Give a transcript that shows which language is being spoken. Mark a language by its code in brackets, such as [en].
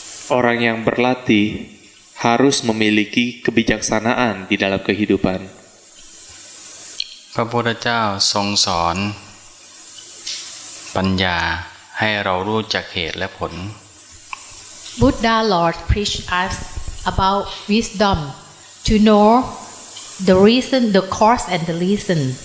[id] Orang yang berlatih harus memiliki kebijaksanaan di dalam kehidupan. [th] พระพุทธเจ้าทรงสอนปัญญาให้เรารู้จักเหตุและผล [en] Buddha Lord preached us about wisdom to know the reason, the cause and the reason.